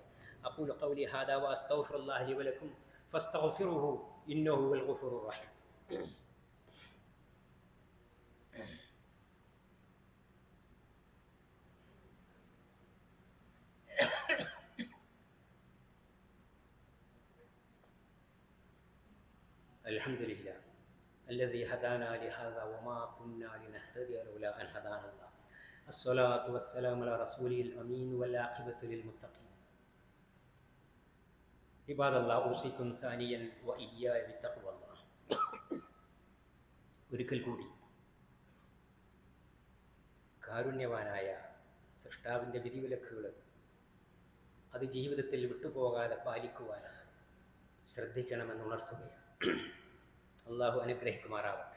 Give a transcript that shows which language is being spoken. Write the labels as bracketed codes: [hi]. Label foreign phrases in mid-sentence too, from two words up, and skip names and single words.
[ar] أقول قولي هذا وأستغفر الله لي ولكم فاستغفروه إنه هو الغفور الرحيم. അൽഹംദുലില്ലാ الذي هدانا لهذا وما كنا لنهتدي لولا أن هدانا الله. الصلاة والسلام على رسوله الأمين والعاقبة للمتقين. عباد الله أوصيكم ثانيا وإياي بتقوى الله. [ml] ഒരിക്കൽ കൂടി കാരുണ്യവാനായ സൃഷ്ടാവിൻ്റെ വിധിവിലക്കുകൾ അത് ജീവിതത്തിൽ വിട്ടുപോകാതെ പാലിക്കുവാൻ ശ്രദ്ധിക്കണമെന്ന് ഉണർത്തുകയാണ്. അള്ളാഹു അനുഗ്രഹിക്കുമാറാവട്ടെ.